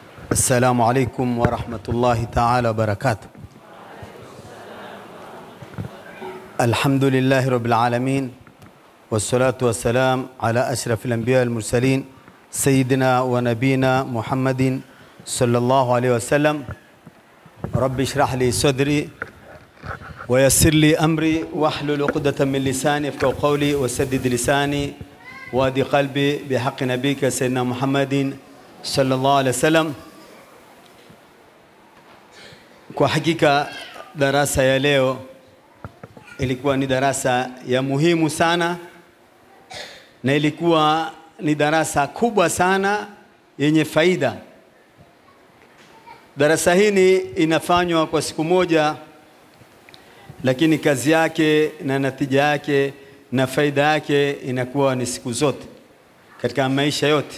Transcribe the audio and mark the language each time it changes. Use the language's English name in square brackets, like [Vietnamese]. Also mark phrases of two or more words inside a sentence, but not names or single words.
[Arabic] السلام عليكم ورحمة الله تعالى وبركاته. الحمد لله رب العالمين، والصلاة والسلام على أشرف الأنبياء المرسلين سيدنا ونبينا محمد صلى الله عليه وسلم. رب اشرح لي صدري ويسر لي أمري واحلل عقدة من لساني يفقهوا قولي وسدد لساني وادي قلبي بحق نبيك سيدنا محمد صلى الله عليه وسلم. [Swahili] Kwa hakika darasa ya leo ilikuwa ni darasa ya muhimu sana, na ilikuwa ni darasa kubwa sana yenye faida. Darasa hili inafanywa kwa siku moja, lakini kazi yake na natija yake na faida yake inakuwa ni siku zote katika maisha yote.